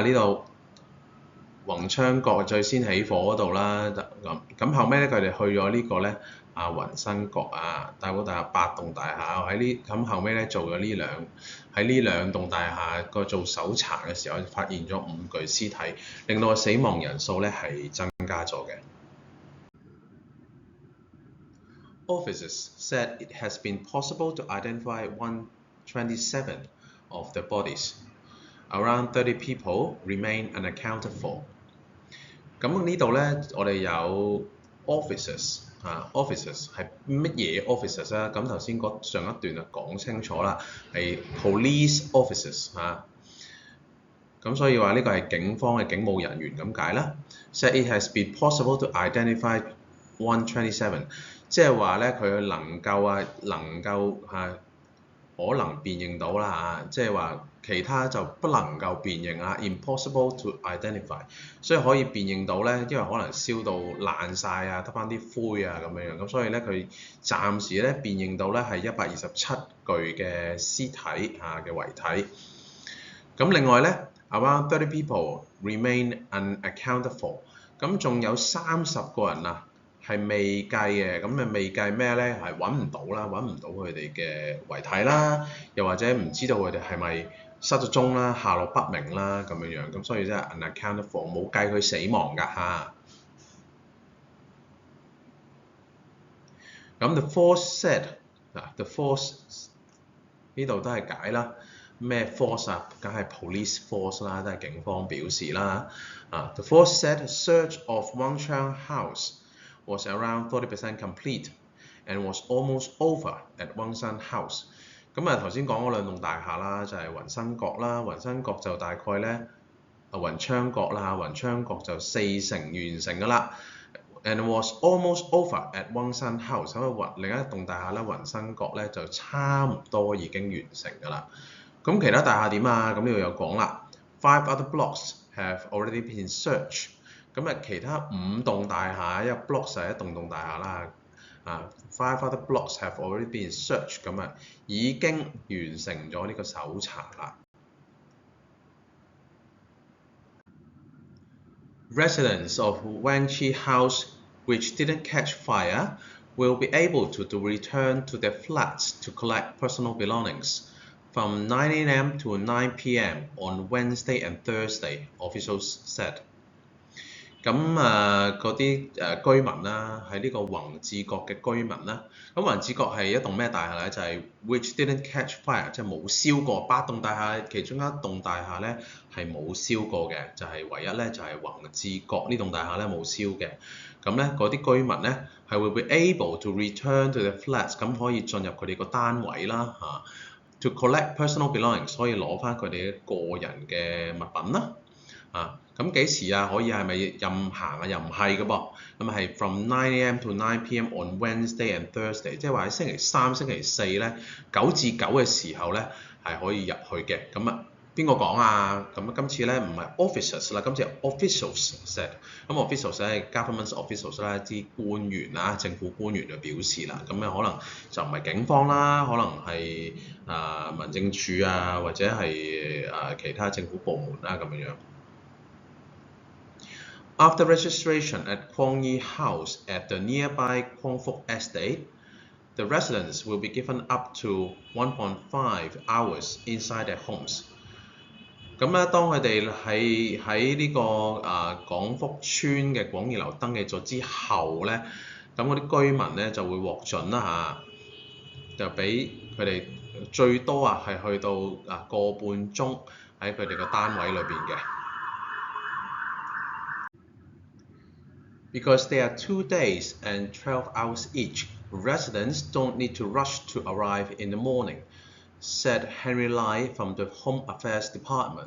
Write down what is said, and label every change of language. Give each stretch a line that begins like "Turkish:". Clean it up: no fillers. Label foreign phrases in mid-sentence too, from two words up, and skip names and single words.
Cantonese: 呢度宏昌閣最先起火嗰度啦，咁後尾咧佢哋去咗呢個咧雲新閣大埔大廈8棟大廈咁後尾咧做咗喺呢兩棟大廈個做搜查嘅時候，發現咗5具屍體，令到個死亡人數咧係增加咗嘅。
English: Officers said it has been possible to identify 127 of the bodies. Around 30 people remain unaccounted for.
Cantonese: 咁呢度咧，我哋有
English: officers officers
Cantonese: 係乜嘢 officers 啊？咁頭先上一段就講清楚啦，係
English: police officers
Cantonese: 咁所以話呢個係警方嘅警務人員咁解啦。
English: Said it has been possible to identify 127，
Cantonese: 即係話咧佢能夠可能辨認到啦即係話其他就不能夠辨認
English: impossible to identify，
Cantonese: 所以可以辨認到咧，因為可能燒到爛晒得返啲灰咁樣，咁所以咧佢暫時咧辨認到咧係127具嘅屍體嘅遺體。咁另外咧
English: around 30 people remain unaccounted for，
Cantonese: 咁仲有30個人係未計嘅，咁未計咩咧？係揾唔到佢哋嘅遺體啦，又或者唔知道佢哋係咪失咗蹤啦、下落不明啦咁樣，咁所以即係
English: unaccounted for，
Cantonese: 冇計佢死亡㗎
English: 咁 the force said the force
Cantonese: 呢度都係解啦，咩
English: force梗係 police force 啦，
Cantonese: 都係警方表示啦
English: The force said a search of Wangchang House was around 40% complete and was almost over at Wangshan House。
Cantonese: 咁頭先講嗰兩棟大廈啦，就係雲新閣啦，雲新閣就大概咧雲昌閣啦，雲昌閣就40%完成㗎啦。
English: And was almost over at Wangshan House，
Cantonese: 咁另一棟大廈咧雲新閣咧就差唔多已經完成㗎啦。咁其他大廈點咁呢度有講啦 ，
English: 5 other blocks have already been searched。
Cantonese: 咁其他5棟大廈，因為
English: blocks
Cantonese: 係一棟大廈啦
English: 5 other blocks have already been searched
Cantonese: 咁啊，已經完成咗呢個搜查啦。
English: Residents of Wenchi House which didn't catch fire will be able to return to their flats to collect personal belongings from 9 a.m. to 9 p.m. on Wednesday and Thursday, officials said.
Cantonese: 咁嗰啲居民啦，喺呢個宏志閣嘅居民啦，咁宏志閣係一棟咩大廈咧？就係
English: which didn't catch fire，
Cantonese: 即係冇燒過。8棟大廈其中一棟大廈咧係冇燒過嘅，就係唯一咧就係宏志閣呢棟大廈咧冇燒嘅。咁咧嗰啲居民咧係會
English: be able to return to their flats，
Cantonese: 咁可以進入佢哋個單位啦
English: to collect personal belongings，
Cantonese: 可以攞翻佢哋嘅個人嘅物品啦。咁幾時啊？可以係咪任行啊？又唔係嘅噃，咁係
English: from 9 a.m. to 9 p.m. on Wednesday and Thursday，
Cantonese: 即係話喺星期三、星期四咧9至9嘅時候咧係可以入去嘅。咁啊邊個講啊？咁今次咧唔係 officers 啦，今次係
English: officials said。
Cantonese: 咁 officials 咧係
English: government officials
Cantonese: 啦，啲官員啦、政府官員就表示啦。咁可能就唔係警方啦，可能係民政處啊，或者係其他政府部門啦咁樣。
English: After registration at Kwong Yi House at the nearby Kwong Fuk Estate, the residents will be given up to 1.5 hours inside their homes.
Cantonese: 咁咧，當佢哋喺呢個廣福村嘅廣義樓登記咗之後咧，咁嗰啲居民咧就會獲准啦就俾佢哋最多係去到個半鐘喺佢哋個單位裏邊嘅。
English: Because they are 2 days and 12 hours each, residents don't need to rush to arrive in the morning, said Henry Lai from the Home Affairs Department.